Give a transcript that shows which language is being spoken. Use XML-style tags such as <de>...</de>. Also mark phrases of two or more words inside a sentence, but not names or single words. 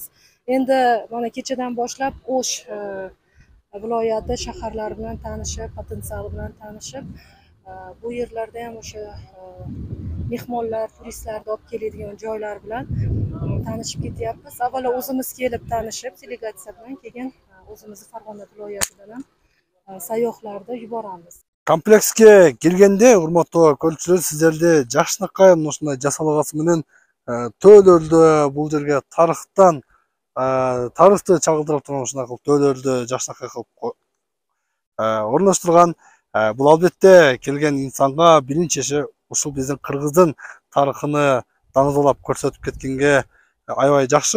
<uz>Endi mana kechadan boshlab O'sh viloyati shaharlari bilan tanishib, potensiali bilan tanishib, bu yerlarda ham o'sha mehmonlar, turistlarni olib keladigan joylar bilan tanishib ketyapmiz. Avvalo o'zimiz kelib tanishib, delegatsiya bilan keyin o'zimizni Farg'ona viloyatidan ham sayyohlarni yuboramiz.</uz> <ky>Комплекске келгенде, урматтуу көрүүчүлөр, сиздерди жакшынакай ушундай жасалгасы менен төөлөрдү, бул жерге тарыхтан тарыхты чагылдырып турган ушундай кылып төөлөрдү жакшынакай кылып орноштурган. Бул албетте келген инсанга биринчи ушул биздин кыргыздын тарыхыны даңызалап көрсөтүп кеткенге аябай жакшы.</ky>